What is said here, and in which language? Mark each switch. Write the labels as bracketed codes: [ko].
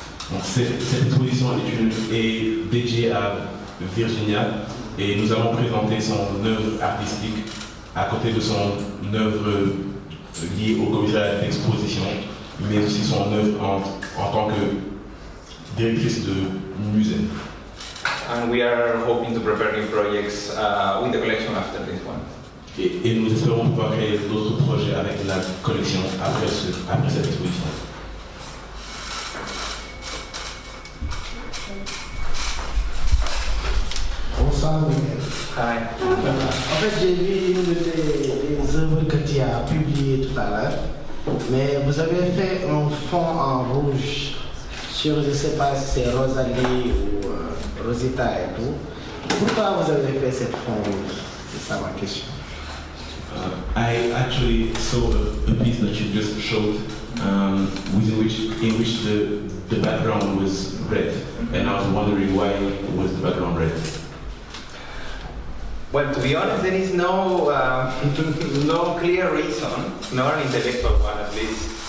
[fr] Donc cette exposition est dédiée à Virginia Et nous avons présenté son œuvre artistique à côté de son œuvre liée au commissariat d'exposition, mais aussi son œuvre en tant que directrice de musée. [en] And we are hoping to prepare new projects with the collection after this one. [fr] Et nous espérons pouvoir créer d'autres projets avec la collection après cette exposition. Bonsoir Miguel. [en] Hi. [fr] En fait, j'ai vu une des œuvres que tu as publiées tout à l'heure, mais vous avez fait un fond en rouge sur, je ne sais pas si c'est Rosalie ou Rosita et tout. Pourquoi vous avez fait cette fond rouge? C'est ça ma question. [en] I actually saw a piece that you just showed, in which the background was red, and I was wondering why was the background red. Well, to be honest, there is no no clear reason, nor an intellectual one at least.